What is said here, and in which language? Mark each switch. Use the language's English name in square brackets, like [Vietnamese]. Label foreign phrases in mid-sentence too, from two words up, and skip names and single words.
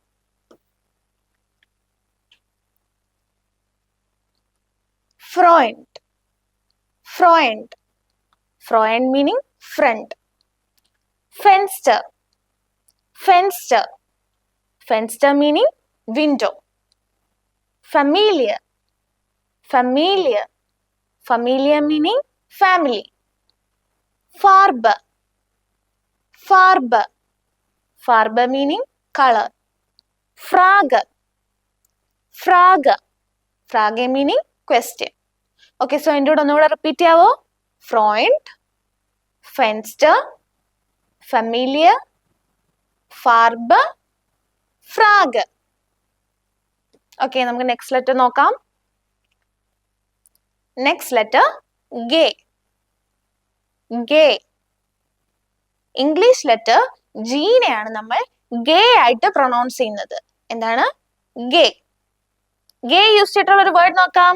[German] ഫ്രോയിന്റ്. ഫ്രോയിന്റ്. ഫ്രോയിന്റ് [English] meaning friend. [German] ഫെൻസ്റ്റർ. ഫെൻസ്റ്റർ. [English] ഫെൻസ്റ്റർ meaning window. [German] familiar. familiar. [English] familiar meaning family. [German] farbe. farbe. [English] farbe meaning color. [German] frage. frage. frage [English] meaning question. Okay, so [Malayalam] എൻ്റെ കൂടെ ഒന്നുകൂടെ റിപ്പീറ്റ് ചെയ്യാവോ? [German] Freund, Fenster, familiar, farbe, frage. [Malayalam] ഓക്കെ, നമുക്ക് [English] next letter [Malayalam] നോക്കാം. [English] next letter ഗേ. [German] ഗേ. [English] English letter [Malayalam] ജീനെയാണ് നമ്മൾ ഗേ ആയിട്ട് പ്രൊണൗൺസ് ചെയ്യുന്നത്. എന്താണ്? ഗേ. ഗേ യൂസ് ചെയ്തിട്ടുള്ള ഒരു വേർഡ് നോക്കാം.